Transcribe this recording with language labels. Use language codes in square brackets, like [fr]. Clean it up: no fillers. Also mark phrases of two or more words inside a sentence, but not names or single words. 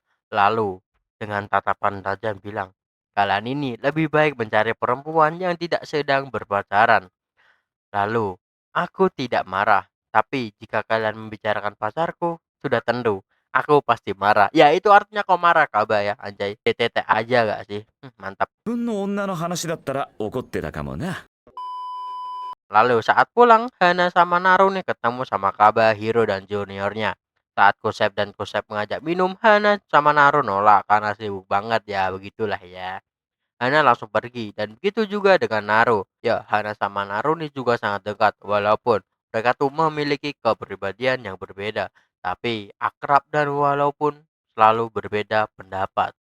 [id] Lalu dengan tatapan tajam bilang, kalian ini lebih baik mencari perempuan yang tidak sedang berpacaran. Lalu, aku tidak marah, tapi jika kalian membicarakan pacarku, sudah tentu, aku pasti marah. Ya itu artinya kau marah Kaba ya, anjay. TTT aja gak sih? Mantap. [ja] 自分の女の話だったら怒ってたかもな。 [id] Lalu saat pulang, Hana sama Naru nih ketemu sama Kaba, Hiro, dan juniornya. Saat Kusep dan Kusep mengajak minum, Hana sama Naru nolak karena sibuk banget ya, begitulah ya. Hana langsung pergi dan begitu juga dengan Naru. Ya, Hana sama Naru nih juga sangat dekat walaupun mereka tuh memiliki kepribadian yang berbeda, tapi akrab dan walaupun selalu berbeda pendapat.